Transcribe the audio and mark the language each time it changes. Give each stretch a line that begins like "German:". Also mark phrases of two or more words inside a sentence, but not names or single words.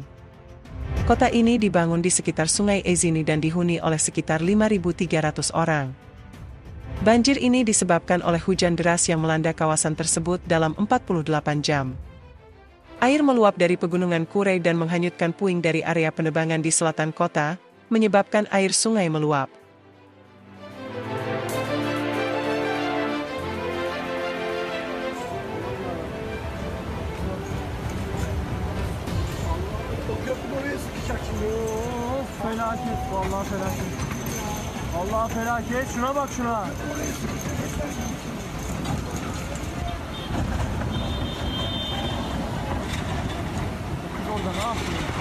Indonesian: Kota ini dibangun di sekitar Sungai Ezini dan dihuni oleh sekitar 5.300 orang. Banjir ini disebabkan oleh hujan deras yang melanda kawasan tersebut dalam 48 jam. Air meluap dari pegunungan Kure dan menghanyutkan puing dari area penebangan di selatan kota, menyebabkan air sungai meluap.
Turkish: Felaket, vallahi felaket. Vallahi felaket. Şuna bak şuna. Kız orada ne yapıyor?